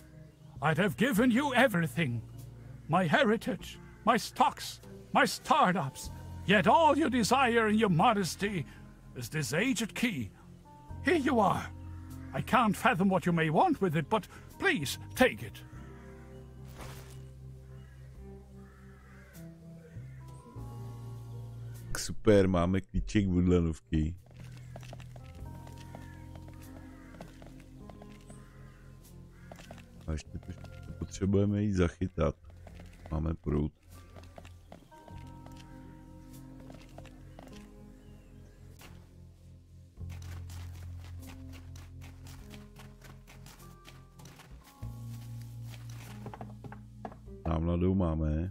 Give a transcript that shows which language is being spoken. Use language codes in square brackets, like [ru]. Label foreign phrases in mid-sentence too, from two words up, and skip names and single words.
[en] I'd have given you everything. My heritage, my stocks, my startups. Yet all you desire in your modesty is this aged key. Here you are. I can't fathom what you may want with it, but please take it. [cs] Super, máme klíček Woodlanovky. A ještě to potřebujeme jít zachytat. Máme proud. Tam mladou máme.